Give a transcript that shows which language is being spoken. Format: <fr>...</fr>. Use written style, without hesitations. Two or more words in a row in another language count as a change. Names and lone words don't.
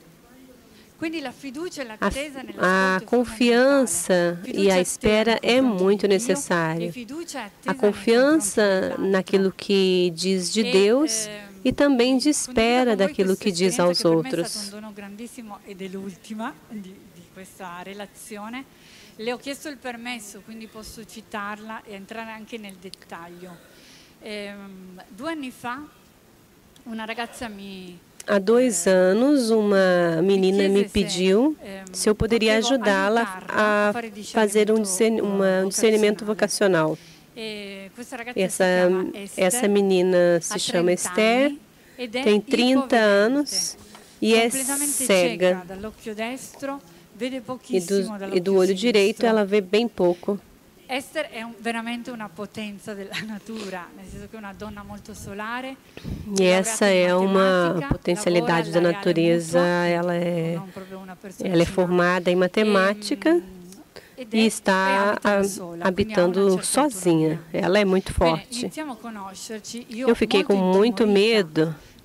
<pt>A confiança e a espera é muito necessária. A confiança naquilo que diz de Deus e também de espera daquilo que diz aos outros.</pt> <it>Le ho chiesto il permesso, quindi posso citarla e entrare anche nel dettaglio. 2 anni fa una ragazza</it> <pt>Há 2 anos, uma menina me pediu se eu poderia ajudá-la a fazer um discernimento vocacional. Essa menina se chama Esther, tem 30 anos e é cega. E do olho direito ela vê bem pouco.</pt> <it>Esther è veramente una potenza della natura, nel senso che è una donna molto solare.</it> <pt>E essa é uma potencialidade da natureza. Ela é formada em matemática e está habitando sozinha. Ela é muito forte. Eu fiquei com muito medo.</pt>